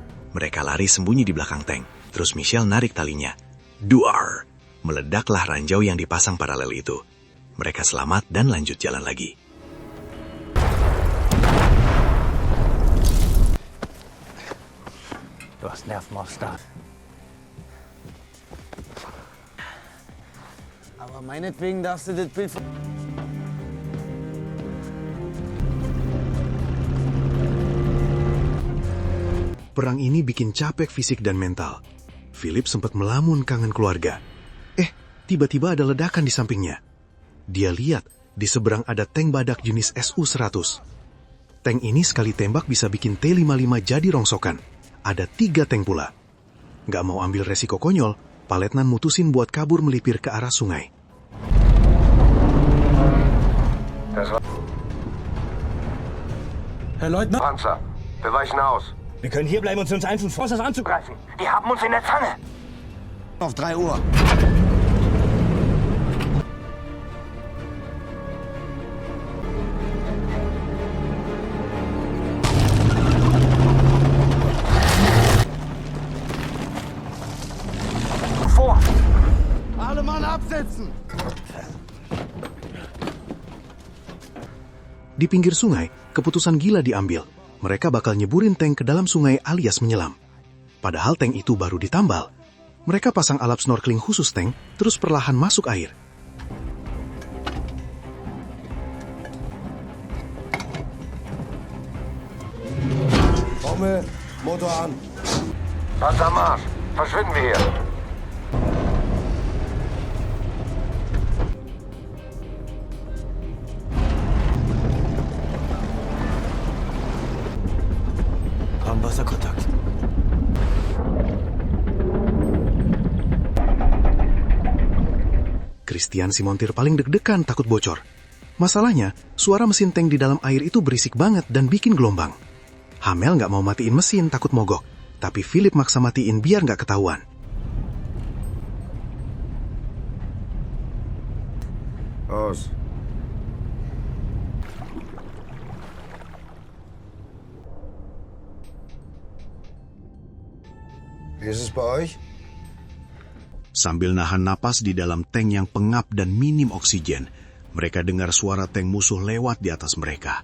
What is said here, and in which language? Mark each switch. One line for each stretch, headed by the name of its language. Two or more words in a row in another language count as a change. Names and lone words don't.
Indonesian: Mereka lari sembunyi di belakang tank, terus Michelle narik talinya. Duar! Meledaklah ranjau yang dipasang paralel itu. Mereka selamat dan lanjut jalan lagi.
German: Du hast Nerven auf Start. Aber meinetwegen darfst du das Bild...
Indonesian: Perang ini bikin capek fisik dan mental. Philip sempat melamun kangen keluarga. Tiba-tiba ada ledakan di sampingnya. Dia lihat, di seberang ada tank badak jenis Su-100. Tank ini sekali tembak bisa bikin T-55 jadi rongsokan. Ada 3 tank pula. Gak mau ambil resiko konyol, Pak Letnan mutusin buat kabur melipir ke arah sungai.
German: Herr Leutnant! Panzer, wir weichen aus. Wir können hier bleiben und uns einzeln Forces anzugreifen. Die haben uns in der Zange. Auf 3 Uhr. Vor! Alle Mann absetzen!
Indonesian: Di pinggir sungai, keputusan gila diambil. Mereka bakal nyeburin tank ke dalam sungai alias menyelam. Padahal tank itu baru ditambal. Mereka pasang alat snorkeling khusus tank, terus perlahan masuk air.
German: Trommel, Motor an. Panzer Marsch, verschwinden wir hier. Haben Wasserkontakt.
Indonesian: Christian si montir paling deg-degan takut bocor. Masalahnya, suara mesin tank di dalam air itu berisik banget dan bikin gelombang. Hamel nggak mau matiin mesin takut mogok, tapi Philip maksa matiin biar nggak ketahuan.
German: Aus. Wie ist es bei euch?
Indonesian: Sambil nahan napas di dalam tank yang pengap dan minim oksigen, mereka dengar suara tank musuh lewat di atas mereka.